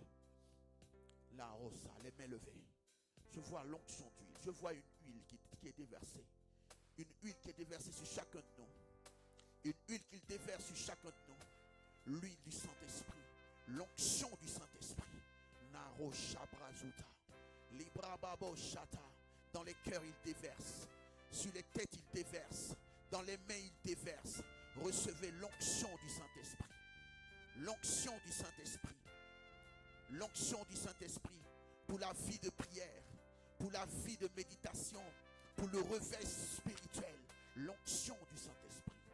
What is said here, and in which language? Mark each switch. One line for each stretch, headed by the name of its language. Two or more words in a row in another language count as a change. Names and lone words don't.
French: La rosa, les mains levées. Je vois l'onction d'huile. Je vois une huile qui est déversée. Une huile qui est déversée sur chacun de nous. Une huile qu'il déverse sur chacun de nous. L'huile du Saint-Esprit. L'onction du Saint-Esprit. Naro Shabrazuta. Librababo Shata. Dans les cœurs, il déverse. Sur les têtes, il déverse. Dans les mains, il déverse. Recevez l'onction du Saint-Esprit. L'onction du Saint-Esprit. L'onction du Saint-Esprit. Pour la vie de prière, pour la vie de méditation, pour le réveil spirituel, l'onction du Saint-Esprit.